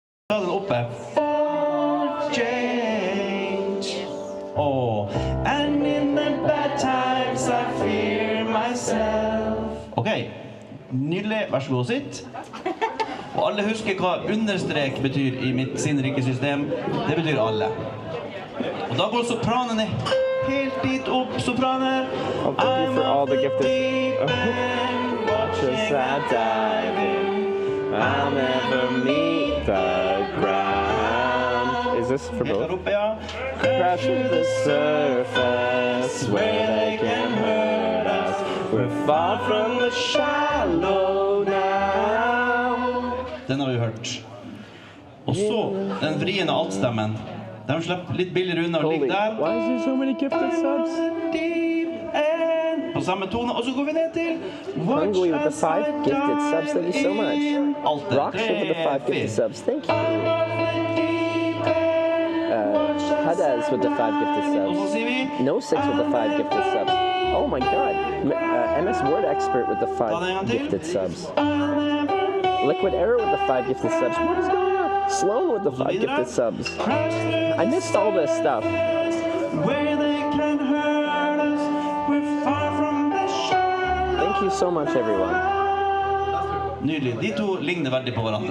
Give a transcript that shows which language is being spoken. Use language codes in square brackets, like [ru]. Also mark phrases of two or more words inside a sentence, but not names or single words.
[no] den oppe. [en] For change. And in the bad times I fear myself. [no] Ok, nydelig. Vær så god, sitt. Og alle husker hva understrek betyr i mitt sinnrike system. Det betyr alle. Og da går sopranene helt dit opp, sopraner. [en] Oh, thank you for all the gifted. Watch as I dive in. I'll never meet the ground. Is this for both? Crash to the surface where they can hurt us. We're far from the shallow now. [no] Den har vi hørt. Og så den vriende altstemmen. De slipper litt billigere unna og ligger der. [en] Why is there so many gifted subs? [no] På samme tone, og så går vi ned til [en] Hungry with the 5 gifted subs, thank you so much. Rockship with the 5 gifted subs, thank you. Hadas with the 5 gifted subs. No 6 with the 5 gifted subs. Oh my god. MS Word Expert with the 5 gifted subs. Liquid Error with the 5 gifted subs. What is going on? Sloan with the 5 gifted subs. I missed all this stuff. Thank you so much, everyone. [no] Nydelig. De to ligner veldig på hverandre.